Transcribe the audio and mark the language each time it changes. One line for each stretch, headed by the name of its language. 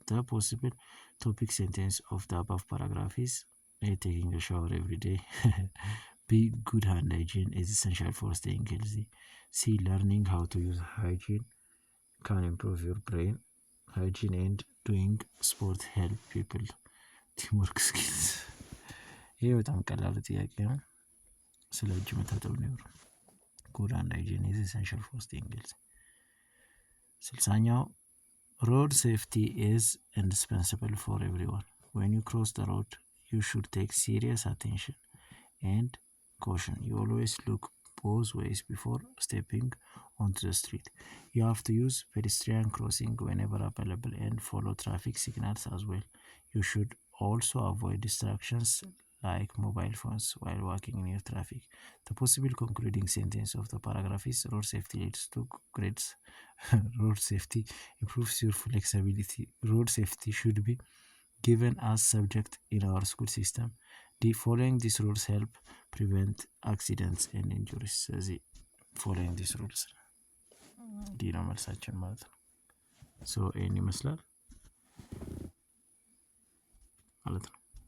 English: The possible topic sentence of the above paragraph is A. Taking a shower every day. B. Good hand hygiene is essential for staying healthy. C. Learning how to use hygiene can improve your brain. Hygiene and doing sport help people. ቲምወርክ ስኪልስ።
Amharic: ይሄ በጣም ቀላል ጥያቄ ነው። ስለ እጅ መታጠብ ነው።
English: ጉድ ሃንድ ሃይጂን ኢዝ ኤሰንሻል ፎር ስቴይንግ ሄልዚ። 60ኛው road safety is indispensable for everyone. When you cross the road, you should take serious attention and caution. You always look both ways before stepping onto the street. You have to use pedestrian crossing whenever available and follow traffic signals as well. You should also avoid distractions like mobile phones while walking near traffic. The possible concluding sentence of the paragraph is road safety leads to great road safety improves your flexibility. Road safety should be given as subject in our school system. The following these rules help prevent accidents and injuries.
Amharic: ስለዚህ
English: following these rules
Amharic: ዲ ነው መልሳችን ማለት ነው። ሶ ይህን ይመስላል ማለት ነው።